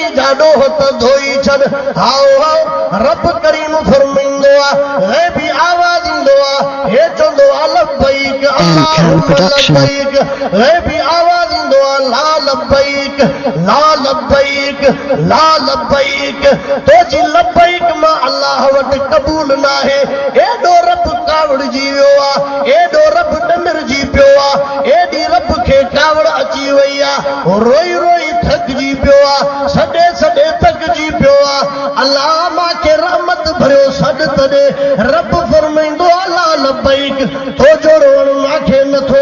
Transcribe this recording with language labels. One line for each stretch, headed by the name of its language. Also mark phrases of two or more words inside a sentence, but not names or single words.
Sindhi: ॾाढो हथ धोई छॾ हाओ हाओ रब करीम फरमाईंदो आहे बि आवाज़ ईंदो आहे हे चवंदो आहे
Arabic: لبيك لبيك
Sindhi: हे बि आवाज़ ईंदो आहे
Arabic: لا لبيك لا لبيك لا لبيك
Sindhi: तुंहिंजी लब्बैक मां अल्लाह वटि क़बूल न आहे एॾो रब कावड़जी वियो आहे एॾो रब डमिरजी पियो आहे एॾी रब खे कावड़ अची वई आहे रोई रोई थकिजी पियो आहे सॾे सॾे थकिजी पियो आहे अल्लाह मूंखे रहमत भरियो सॾ तॾे रब फरमाईंदो अल्लाह लब्बैक तुंहिंजो रोअण मूंखे नथो